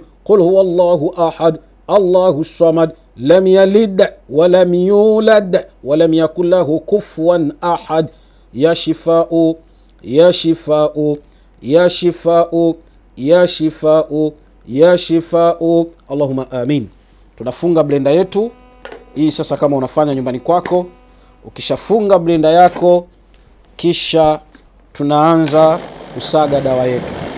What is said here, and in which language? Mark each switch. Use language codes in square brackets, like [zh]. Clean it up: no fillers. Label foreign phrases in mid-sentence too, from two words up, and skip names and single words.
[ar] قل هو الله أحد الله الصمد لم يلد ولم يولد ولم يكن له كفوا أحد. يا شفاء يا شفاء يا شفاء يا شفاء يا شفاء اللهم آمين. [sw] Tunafunga blender yetu hii sasa. Kama unafanya nyumbani kwako, ukishafunga blender yako, kisha tunaanza kusaga dawa yetu.